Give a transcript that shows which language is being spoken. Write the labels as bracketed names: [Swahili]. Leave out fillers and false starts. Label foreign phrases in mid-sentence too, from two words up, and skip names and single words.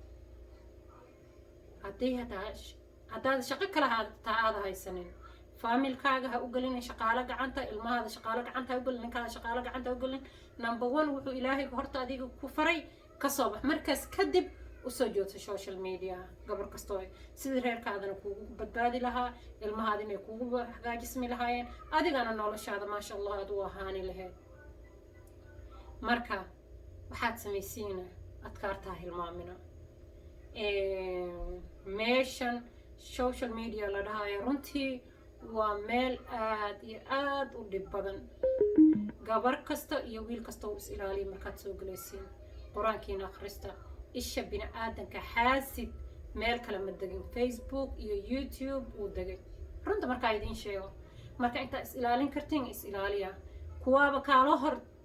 [Somali] haddaad shaqo kala taa aada haysanin faamilkaaga ha u gelin shaqaale gacanta ilmahaada shaqaale gacanta ha u gelin ninkaada shaqaale gacanta ha u gelin number 1 wuxuu ilaahay horta adiga ku faray ka soo bax markaas kadib u soo joogto [English] social media [Somali] gabar kastoo sidii reerkaadana kuugu badbaadi lahaa ilmahaada inay kuugu hagaajismi lahaayeen adigana noloshaada [Arabic] ما شاء الله [Somali] aad u ahaani lahayd marka waxaad samaysiina adkaartaa hilmaamina meeshan [English] social media [Somali] la dhahayo runtii وميل آد يآد ودب بدن gabar kasta iyo wiil kasta oo is ilaaliyo markaad soo galaysiin quraankiina akhrista isha bini aadanka xaasid meel kale ma degin Facebook iyo YouTube uu degay runta markaa idin sheego marka inta is ilaalin kartiin is ilaaliya kuwaaba kaala hor